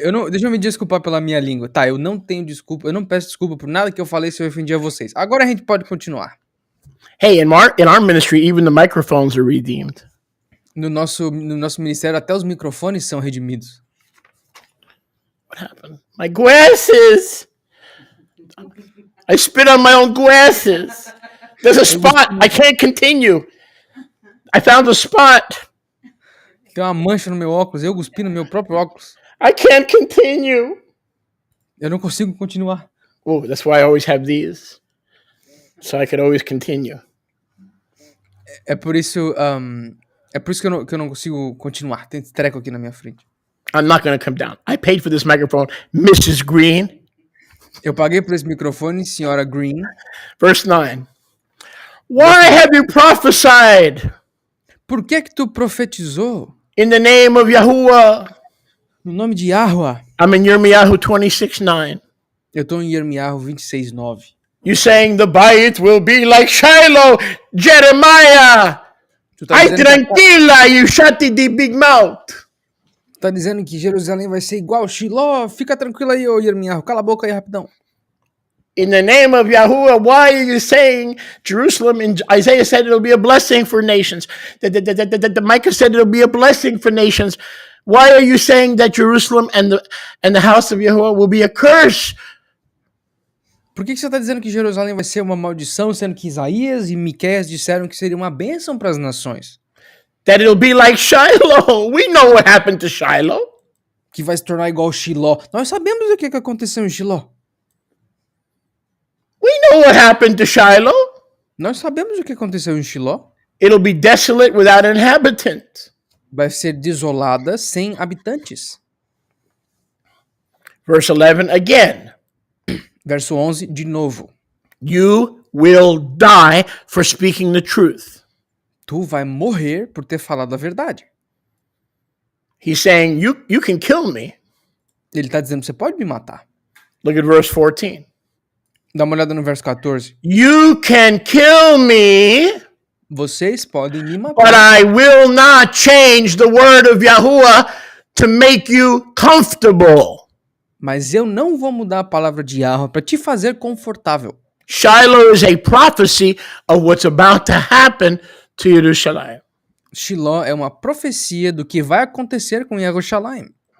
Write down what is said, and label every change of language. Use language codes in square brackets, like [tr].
[pt] Deixa eu me desculpar pela minha língua. Tá, eu não tenho desculpa, eu não peço desculpa por nada que eu falei se eu ofendi a vocês. Agora a gente pode continuar. [en] Hey, in our ministry, even the microphones are redeemed. [pt] No nosso ministério, até os microfones são redimidos. [en] What happened? My glasses! I spit on my own glasses. There's a spot. I can't continue. I found a spot. [pt] Tem uma mancha no meu óculos, eu cuspi no meu próprio óculos. [en] I can't continue. [pt] Eu não consigo continuar. [en] Oh, that's why I always have these. So I could always continue. [pt] É por isso que eu não consigo continuar. Tem esse treco aqui na minha frente. [en] I'm not going to come down. I paid for this microphone, Mrs. Green. [pt] Eu paguei por esse microfone, senhora Green. [en] Verse 9. Why have you prophesied? [pt] Por que tu profetizou? [en] In the name of Yahuwah. [pt] No nome de Yahuwah. [en] I'm in Yirmiyahu 26:9. [pt] Eu estou em Yirmiyahu 26:9. [en] You saying the Bayit will be like Shiloh, Jeremiah. [es] Ay tranquila, [en] you shut the big mouth. [pt] Tá dizendo que Jerusalém vai ser igual Shiló? Fica tranquilo aí, ô Yirmiyahu. Cala a boca aí rapidão. [en] In the name of Yahuwah, why are you saying Jerusalem? And Isaiah said it'll be a blessing for nations. The Micah said it'll be a blessing for nations. Why are you saying that Jerusalem and the house of Yahuwah will be a curse? [pt] Por que você está dizendo que Jerusalém vai ser uma maldição, sendo que Isaías e Miqueias disseram que seria uma bênção para as nações? [en] That it'll be like Shiloh. We know what happened to Shiloh. [pt] Que vai se tornar igual Shiló. Nós sabemos o que aconteceu em Shiló. [en] We know what happened to Shiloh. [pt] Nós sabemos o que aconteceu em Shiló. [en] It'll be desolate without an inhabitant. [pt] Vai ser desolada sem habitantes. [en] Verse 11 again. [pt] Verso 11 de novo. [en] You will die for speaking the truth. [pt] Tu vai morrer por ter falado a verdade. [en] He's saying, you can kill me. [pt] Ele está dizendo, você pode me matar. [en] Look at verse 14. [pt] Dá uma olhada no verso 14. [en] You can kill me. [pt] Vocês podem me matar. [en] But I will not change the word of Yahuwah to make you comfortable. [pt] Mas eu não vou mudar a palavra de Yahweh para te fazer confortável. [en] Shiloh is a prophecy of what's about to happen to Jerusalem. [pt] Shiló é uma profecia do que vai acontecer com Jerusalém.